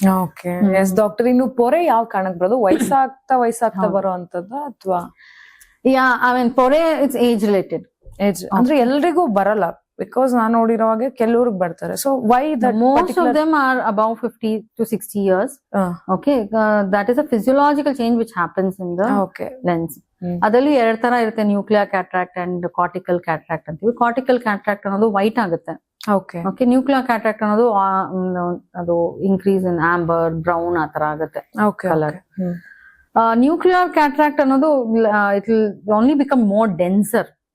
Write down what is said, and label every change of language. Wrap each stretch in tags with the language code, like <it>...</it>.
<kn>Okay, S doctor. ಇನ್ನು ಪೊರೆ ಯಾವ ಕಾರಣಕ್ಕೆ ಬರೋದು? ವಯಸ್ಸಾಗ್ತಾ ಬರೋ ಅಂತದ ಅಥವಾ?</kn> <en>Yeah, I mean ಪೊರೆ it's age related.</en> <kn>ಏಜ್ ಅಂದ್ರೆ ಎಲ್ರಿಗೂ ಬರಲ್ಲ, ಬಿಕಾಸ್ ನಾನು ನೋಡಿರೋ ಹಾಗೆ ಕೆಲವ್ರಿಗೆ ಬರ್ತಾರೆ.</kn> <en>So why that? Most of them are above 50 to 60 years. Okay, that is a physiological change which happens in the lens.</en> <kn>ಅದರಲ್ಲಿ 2 ತರ ಇರುತ್ತೆ, nuclear cataract and cortical cataract ಅಂತೀವಿ. ಕಾರ್ಟಿಕಲ್ ಕ್ಯಾಟ್ರಾಕ್ಟ್ ಅನ್ನೋದು ವೈಟ್ ಆಗುತ್ತೆ. ಓಕೆ, ನ್ಯೂಕ್ಲಿಯರ್ ಕ್ಯಾಟ್ರಾಕ್ಟ್ ಅನ್ನೋದು ಅದು increase in amber, brown ಆ ತರ ಆಗುತ್ತೆ ಕಲರ್.</kn> <en>Nuclear cataract ಅನ್ನೋದು it will only become more denser.</en>